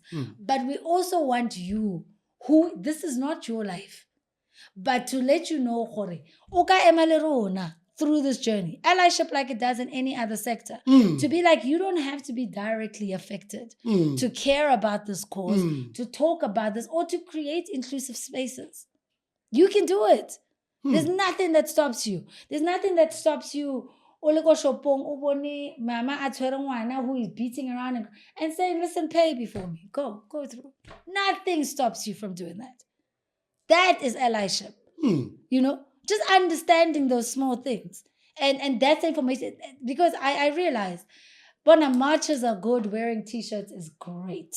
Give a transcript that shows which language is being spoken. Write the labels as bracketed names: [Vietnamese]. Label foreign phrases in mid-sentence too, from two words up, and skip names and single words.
[English] But we also want you who, this is not your life, but to let you know, through this journey, allyship like it does in any other sector, to be like, you don't have to be directly affected to care about this cause, to talk about this, or to create inclusive spaces. You can do it. There's nothing that stops you. There's nothing that stops you. [Tswana] O le ko shopong, o bone mama a tshwere ngwana [English] who is beating around and saying, listen, pay before me. Go through. Nothing stops you from doing that. That is allyship. You know, just understanding those small things. And that's information. Because I realize, Bona, marches are good, wearing t-shirts is great.